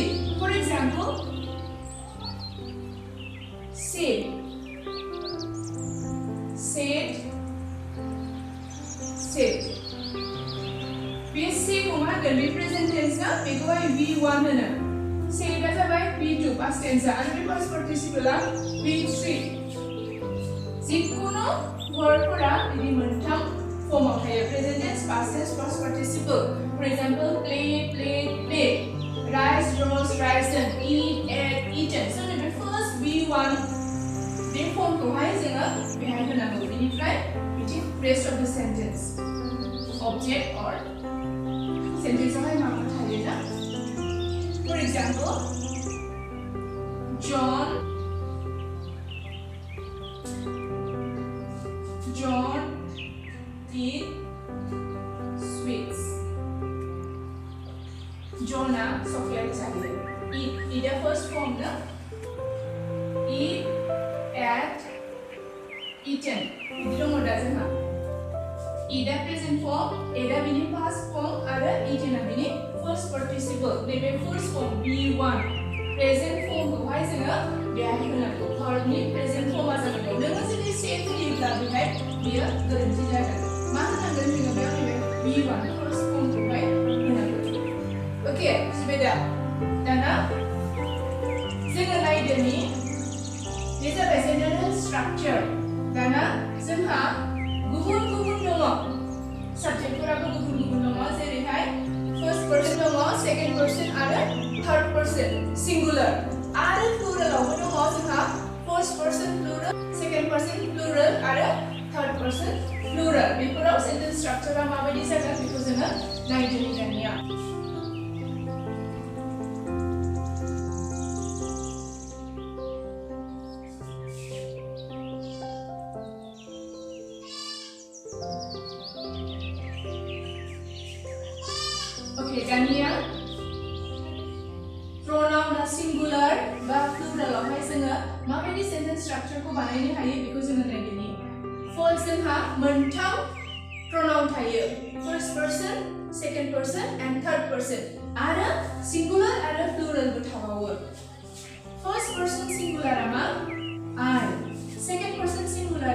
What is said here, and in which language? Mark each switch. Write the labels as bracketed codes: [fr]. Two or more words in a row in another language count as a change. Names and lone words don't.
[en] For example, said, said, said। [brx] बे से को मा होनगोन? बे [en] present tense [brx] ना बेखौहाय V1 होनो। said आ जाबाय V2 [en] past tense [brx] आरो बे [en] past participle [brx] आ V3। जिखुनु वर्डफोरा बिदि मोनथाम फर्मआव थायो [en] present tense, past tense, past participle। For example, play, played, played, rise, rose, risen, eat, ate, eaten। So the first [brx] V1 बे फर्मखौहाय जोङो बेहाय होनांगौ। बेनिफ्राय बिदि [en] rest of the sentence object or sentence [brx] आवहाय माबा थायो ना? [en] For example, John eat sweets। [brx] John आ chocolate चाहिए। [en] eat a first form ना? eat, ate, eaten। [brx] बिदि दङ दा जोंहा। [en] eat a present form, [brx] ate a बिनि [en] past form [brx] आरो eaten आ बिनि [en] first participle। [brx] नैबे [en] first form B1 present form [brx] खौहाय जोङो बेहाय होनांगौ। verb नि [en] present form [brx] आ जागोन। नोङो जुदि से होयोब्ला बेहाय बियो गोरोन्थि जागोन। मा होनांगोन जोङो बेयाव नैबे [en] B1 first form [brx] खौहाय होनांगोन। ओके बुजिबाय दा? दाना जोङो नायदोनि बे जाबाय [en] sentence structure। [brx] दाना जोंहा गुबुन-गुबुन दङ। subjectफोराबो गुबुन-गुबुन दङ। जेरैहाय [en] first person [brx] दङ, [en] second person [brx] आरो [en] third person singular [brx] आरो plural आवबो दङ जोंहा [en] first person plural, second person plural [brx] आरो [en] third person plural। [brx] बेफोराव [en] sentence structure [brx] आ माबायदि जागोन बेखौ जोङो नायदोनि दानिया। ओके दानिया pronoun आ singular बा plural आवहाय जोङो माबायदि [en] sentence structure [brx] खौ बानायनो हायो बेखौ जोङो नायदोनि। first जोंहा मोनथाम pronoun थायो। [en] first person, second person and third person आरो singular आरो plural [brx] बो थाबावो। [en] first person singular [brx] आ मा? [en] I। second person singular